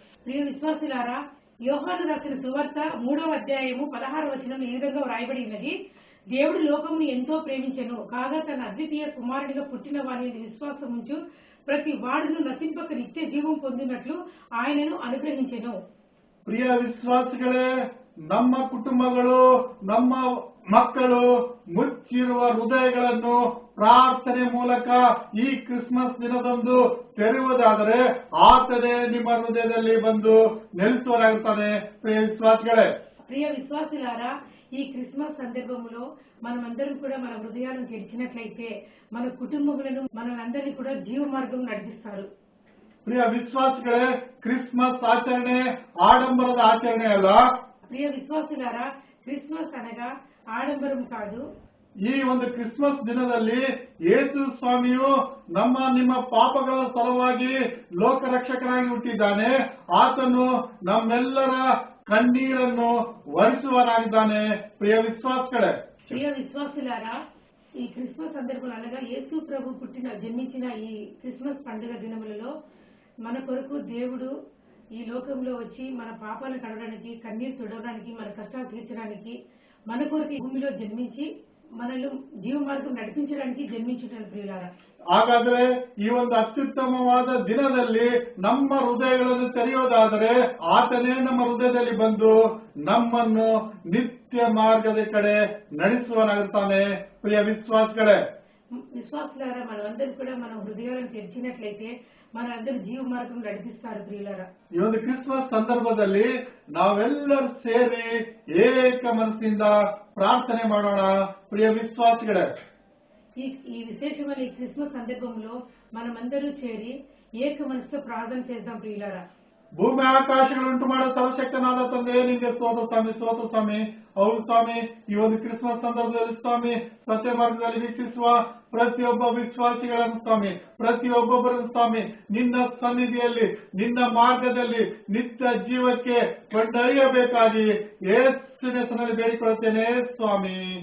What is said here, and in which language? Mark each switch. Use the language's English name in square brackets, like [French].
[Telugu] ప్రియ విశ్వాసులారా, యోహాను రాసిన సువార్త 3వ అధ్యాయము 16వ వచనం ఈ విధంగా వ్రాయబడి ఉన్నది, దేవుడు లోకమును ఎంతో ప్రేమించెను, కాగా తన అద్వితీయ కుమారుడిగా పుట్టిన వాని విశ్వాసం ఉంచు ప్రతి వాడును నశింపక నిత్య జీవం పొందినట్లు ఆయనను అనుగ్రహించెను. [Kannada] ಪ್ರಿಯ ವಿಶ್ವಾಸಿಗಳೇ, ನಮ್ಮ ಕುಟುಂಬಗಳು, ನಮ್ಮ ಮಕ್ಕಳು ಮುಚ್ಚಿರುವ ಹೃದಯಗಳನ್ನು ಪ್ರಾರ್ಥನೆ ಮೂಲಕ ಈ ಕ್ರಿಸ್ಮಸ್ ದಿನದಂದು ತೆರೆಯುವುದಾದರೆ ಆತನೇ ನಿಮ್ಮ ಹೃದಯದಲ್ಲಿ ಬಂದು ನೆಲೆಸುವರಾಗುತ್ತಾನೆ ಪ್ರಿಯ ವಿಶ್ವಾಸಿಗಳೇ. [Telugu] ప్రియ విశ్వాసులారా, ఈ క్రిస్మస్ సందర్భంలో మనమందరం కూడా మన హృదయాలను తెరిచినట్లయితే మన కుటుంబములను మనందరినీ కూడా జీవ మార్గం నడిపిస్తారు. [Kannada] ಪ್ರಿಯ ವಿಶ್ವಾಸಿಗಳೇ, ಕ್ರಿಸ್ಮಸ್ ಆಚರಣೆ ಆಡಂಬರದ ಆಚರಣೆ ಅಲ್ಲ. [Telugu] ప్రియ విశ్వాసులారా, క్రిస్మస్ అనగా ఆడంబరం కాదు. [Kannada] ಈ ಒಂದು ಕ್ರಿಸ್ಮಸ್ ದಿನದಲ್ಲಿ ಯೇಸು ಸ್ವಾಮಿಯು ನಮ್ಮ ನಿಮ್ಮ ಪಾಪಗಳ ಸಲುವಾಗಿ ಲೋಕರಕ್ಷಕನಾಗಿ ಹುಟ್ಟಿದ್ದಾನೆ. ಆತನು ನಮ್ಮೆಲ್ಲರ ಕಣ್ಣೀರನ್ನು ಒರೆಸುವನಾಗಿದ್ದಾನೆ ಪ್ರಿಯ ವಿಶ್ವಾಸಗಳೇ. [Telugu] ప్రియ విశ్వాసులారా, ఈ క్రిస్మస్ సందర్భంలో అనగా యేసు ప్రభు జన్మించిన ఈ క్రిస్మస్ పండుగ దినములలో మన కొరకు దేవుడు ఈ లోకంలో వచ్చి మన పాపాలను కడగడానికి, కన్నీరు తుడవడానికి, మన కష్టాలు తీర్చడానికి మన కొరకు ఈ భూమిలో జన్మించి మనల్ని జీవ మార్గం నడిపించడానికి జన్మించుటాను ప్రియులారా. [Kannada] ಹಾಗಾದರೆ ಈ ಒಂದು ಅತ್ಯುತ್ತಮವಾದ ದಿನದಲ್ಲಿ ನಮ್ಮ ಹೃದಯಗಳನ್ನು ತೆರೆಯೋದಾದರೆ ಆತನೇ ನಮ್ಮ ಹೃದಯದಲ್ಲಿ ಬಂದು ನಮ್ಮನ್ನು ನಿತ್ಯ ಮಾರ್ಗದ ಕಡೆ ನಡೆಸುವನಾಗುತ್ತಾನೆ ಪ್ರಿಯ ವಿಶ್ವಾಸಗಳೇ. [Telugu] విశ్వాసులారా, మనమందరం కూడా మన హృదయాలను తెరిచినట్లయితే మనందరూ జీవ మార్గం నడిపిస్తారు ప్రియులారా. [Kannada] ಈ ಒಂದು ಕ್ರಿಸ್ಮಸ್ ಸಂದರ್ಭದಲ್ಲಿ ನಾವೆಲ್ಲರೂ ಸೇರಿ ಏಕ ಮನಸ್ಸಿನಿಂದ ಪ್ರಾರ್ಥನೆ ಮಾಡೋಣ ಪ್ರಿಯ ವಿಶ್ವಾಸಿಗಳೇ. [Telugu] ఈ విశేషమైన ఈ క్రిస్మస్ సందర్భంలో మనమందరూ చేరి ఏక మనసుతో ప్రార్థన చేద్దాం ప్రియులారా. [Kannada] ಭೂಮಿ ಆಕಾಶಗಳುಂಟು ಮಾಡೋ ಸರ್ವಶಕ್ತನಾದ ತಂದೆ, ನಿಮಗೆ ಸ್ತೋತ್ರ ಸ್ವಾಮಿ, ಸ್ತೋತ್ರ ಸ್ವಾಮಿ. ಹೌದು ಸ್ವಾಮಿ, ಈ ಒಂದು ಕ್ರಿಸ್ಮಸ್ ಸಂದರ್ಭದಲ್ಲಿ ಸ್ವಾಮಿ ಸತ್ಯ ಮಾರ್ಗದಲ್ಲಿ ವೀಕ್ಷಿಸುವ ಪ್ರತಿಯೊಬ್ಬ ವಿಶ್ವಾಸಿಗಳನ್ನು ಸ್ವಾಮಿ, ಪ್ರತಿಯೊಬ್ಬೊಬ್ಬರನ್ನು ಸ್ವಾಮಿ ನಿನ್ನ ಸನ್ನಿಧಿಯಲ್ಲಿ, ನಿನ್ನ ಮಾರ್ಗದಲ್ಲಿ ನಿತ್ಯ ಜೀವಕ್ಕೆ ಕೊಂಡೊಯ್ಯಬೇಕಾಗಿ ಯೇಸುವಿನ ಹೆಸರಿನಲ್ಲಿ ಬೇಡಿಕೊಳ್ಳುತ್ತೇನೆ ಸ್ವಾಮಿ.